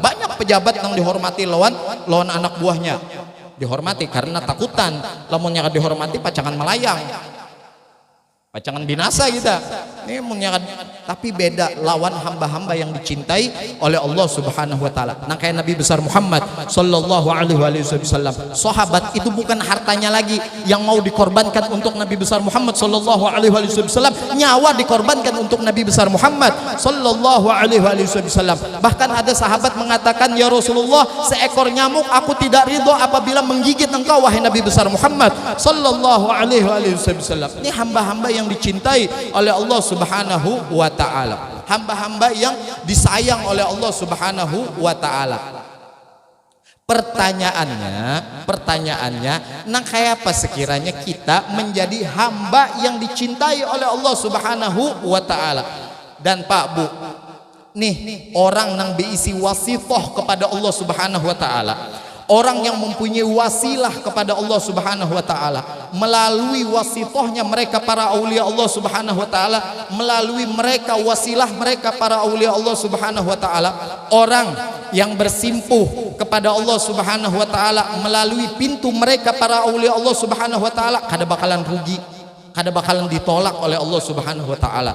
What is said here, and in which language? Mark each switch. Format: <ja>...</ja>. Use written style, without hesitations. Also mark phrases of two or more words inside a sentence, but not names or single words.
<id>Banyak pejabat yang dihormati lawan anak buahnya.</id> <bjn>Dihormati karena takutan. Lamunnya kada dihormati pacangan melayang. Pacangan binasa kita.</bjn> <id>Ini tapi beda lawan hamba-hamba yang dicintai oleh Allah</id> <ar>سبحانه وتعالى.</ar> <id>Nah kayak Nabi besar Muhammad</id> <ar>صلى الله عليه وسلم.</ar> <id>Sahabat itu bukan hartanya lagi yang mau dikorbankan untuk Nabi besar Muhammad</id> <ar>صلى الله عليه وسلم.</ar> <id>Nyawa dikorbankan untuk Nabi besar Muhammad</id> <ar>صلى الله عليه وسلم.</ar> <id>Bahkan ada sahabat mengatakan,</id> <ar>"يا رسول الله,</ar> <id>seekor nyamuk aku tidak ridho apabila menggigit engkau wahai Nabi besar Muhammad</id> <ar>صلى الله عليه وسلم."</ar> <id>Ini hamba-hamba yang dicintai oleh Allah</id> <ar>سبحانه وتعالى,</ar> <id>hamba-hamba yang disayang oleh Allah</id> <ar>سبحانه وتعالى.</ar> <id>Pertanyaannya, nah kayak apa sekiranya kita menjadi hamba yang dicintai oleh Allah</id> <ar>سبحانه وتعالى?</ar> <bjn>Dan Pak Bu, nih orang nang beisi wasitoh kepada Allah</bjn> <ar>سبحانه وتعالى.</ar> <id>Orang yang mempunyai wasilah kepada Allah</id> <ar>سبحانه وتعالى,</ar> <id>melalui wasitohnya mereka para aulia Allah</id> <ar>سبحانه وتعالى,</ar> <id>melalui mereka wasilah mereka para aulia Allah</id> <ar>سبحانه وتعالى,</ar> <id>orang yang bersimpuh kepada Allah</id> <ar>سبحانه وتعالى</ar> <id>melalui pintu mereka para aulia Allah</id> <ar>سبحانه وتعالى,</ar> <bjn>kada bakalan rugi, kada bakalan ditolak</bjn> <id>oleh Allah</id> <ar>سبحانه وتعالى.</ar>